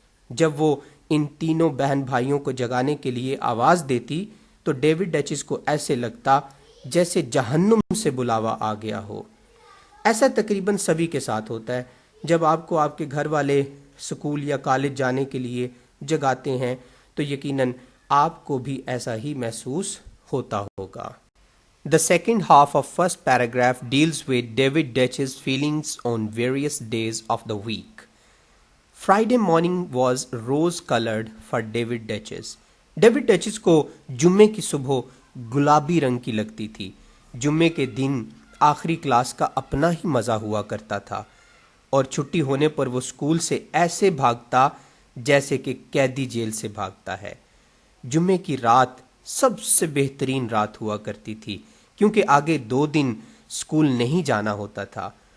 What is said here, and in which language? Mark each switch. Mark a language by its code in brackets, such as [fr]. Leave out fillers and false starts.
[ur] جب وہ ان تینوں بہن بھائیوں کو جگانے کے لیے آواز دیتی تو ڈیوڈ ڈیچز کو ایسے لگتا جیسے جہنم سے بلاوا آ گیا ہو. ایسا تقریباً سبھی کے ساتھ ہوتا ہے. جب آپ کو آپ کے گھر والے اسکول یا کالج جانے کے لیے جگاتے ہیں تو یقیناً آپ کو بھی ایسا ہی محسوس ہوتا ہوگا. [en] The second half of first paragraph deals with David Deitch's feelings on various days of the week. Friday morning was rose-colored for David Deitch's. [ur] David Deitch's کو جمعے کی صبح گلابی رنگ کی لگتی تھی. جمعے کے دن آخری کلاس کا اپنا ہی مزہ ہوا کرتا تھا اور چھٹی ہونے پر وہ اسکول سے ایسے بھاگتا جیسے کہ قیدی جیل سے بھاگتا ہے. جمعے کی رات سب سے بہترین رات ہوا کرتی تھی کیونکہ آگے 2 دن اسکول نہیں جانا ہوتا تھا.